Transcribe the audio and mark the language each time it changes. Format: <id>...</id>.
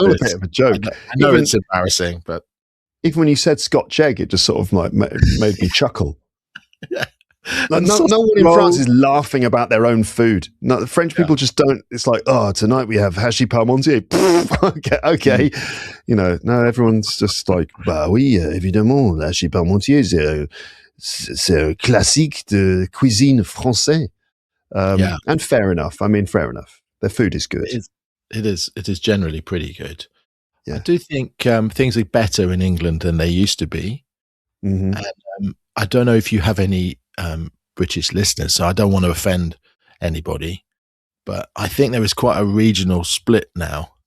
<en>It's a bit of a joke. I know it's embarrassing, but even when you said Scotch egg, it just sort of like made me chuckle. Yeah. Like no one in France is laughing about their own food. No, the French people just don't. It's like, tonight we have hachis parmentier. Okay. No, everyone's just like,</en> <fr>bah oui, évidemment, hachis parmentier, c'est classique de cuisine français.</fr> <en>And fair enough. I mean, fair enough. Their food is good. It is generally pretty good. Yeah. I do think things are better in England than they used to be. Mm-hmm. And, I don't know if you have any British listeners, so I don't want to offend anybody, but I think there is quite a regional split now.</en>